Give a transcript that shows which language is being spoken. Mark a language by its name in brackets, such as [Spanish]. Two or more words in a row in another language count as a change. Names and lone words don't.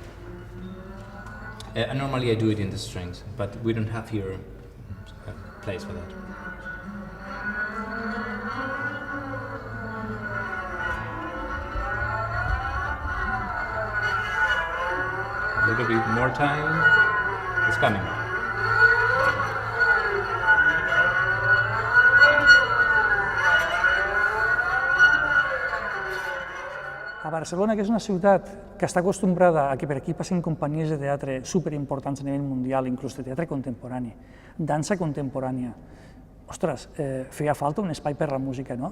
[English] Normally I do it in the strings, but we don't have here a place for that. A little bit more time. It's coming. [Catalan] A Barcelona, que és una ciutat que està acostumbrada a que per aquí passin companyies de teatre superimportants a nivell mundial, inclús de teatre contemporani, dansa contemporània, ostres, feia falta un espai per la música, no?